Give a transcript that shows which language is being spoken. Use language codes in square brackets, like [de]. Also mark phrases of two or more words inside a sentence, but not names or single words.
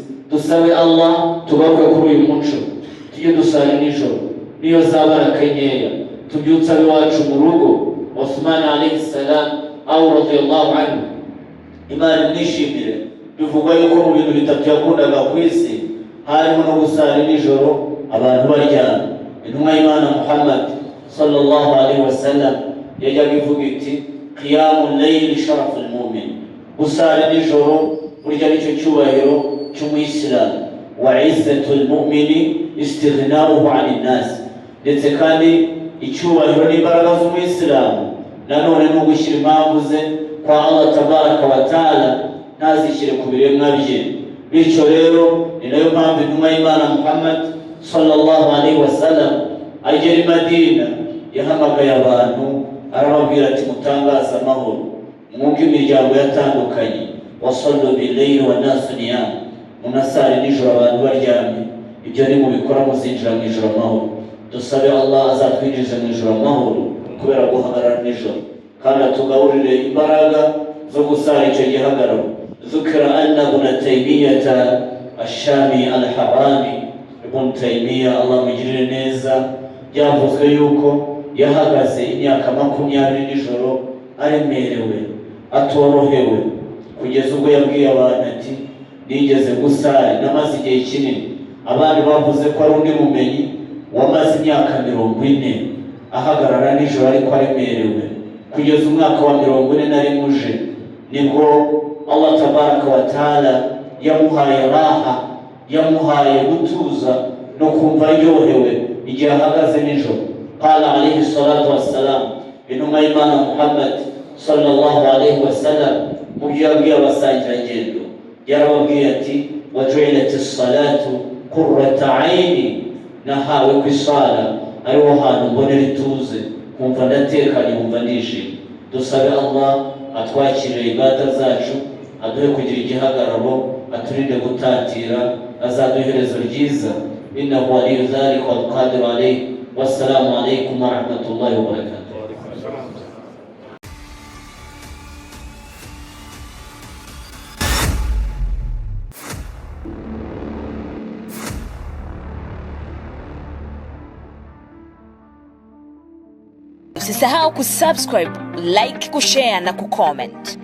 [rw] Dusabe Allah tugaruke kuri uyu muco, tujye dusara nijoro niyo zabaraka nkeya, tubyutsa abiwacu mu rugo. [ar] عثمان عليه السلام أو رضي الله عنه, [rw] Imana nishimire, bivugwa yuko mu bintu bitatu yakundaga ku isi harimo no gusara nijoro abantu baryama. Intumwa y'Imana Muhammad [ar] صلى الله عليه وسلم [rw] yajyaga ivuga iti [ar] قيام الليل شرف المؤمن, [rw] gusara nijoro burya nicyo cyubahiro cy'umuyisilamu. [ar] وعز المؤمن استغناؤه عن الناس, [rw] ndetse kandi icyubahiro n'imbaraga z'umuyisilamu nanone no gushyira impamvu ze kwa Allah [ar] تبارك وتعالى, [rw] ntazishyire ku biremwa bye. Bityo rero ni nayo mpamvu intumwa y'Imana Muhammad [ar] صلى الله عليه وسلم [rw] agera i Madina yahamagaye abantu arababwira ati mutangaza amahoro, mwumve imiryango yatandukanye. [ar] وصلوا بالليل والناس نيام, [rw] munasari nijoro abantu baryamye. Ibyo ni mubikora muzinjira mu ijoro amahoro. Dusabe Allah azatwinjiza mu ijoro amahoro kubera guhagarara nijoro, kandi atugaburire imbaraga zo gusara icyo gihagararo. [ar] ذكر أن [rw] ibn Taymiyyah ash-Shami al-Harani, Ibn Taymiyyah Allah mugirire neza, byavuzwe yuko yahagaze imyaka 20 nijoro aremerewe, atorohewe, kugeza ubwo yabwiye abantu ati nigeze gusari namaze igihe kinini. Abandi bavuze ko ari undi mumenyi wamaze imyaka 40 ahagarara nijoro ariko aremerewe, kugeza umwaka wa 41 uje nibwo Allah [ar] تبارك وتعالى [rw] yamuhaye raha, yamuhaye gutuza no kumva aryohewe igihe ahagaze nijoro. [ar] قال عليه الصلاة والسلام, [rw] intumwa y'Imana Muhammad [ar] صلى الله عليه وسلم [rw] mu byo yabwiye abasangirangendo yarababwiye ati [ar] وجعلت الصلاة قرة عيني, [rw] nahawe ku isala ariho hantu mbonera ituze, kumva ndatekanye, kumva ndishimye. Dusabe Allah atwakirire ibada zacu, aduhe kugira igihagararo, aturinde gutatira, azaduhe iherezo ryiza. [ar] إنه ولي ذلك والقادر عليه. والسلام عليكم ورحمة الله وبركاته. [sw] Usisahau kusubscribe, like, kushare na kucomment.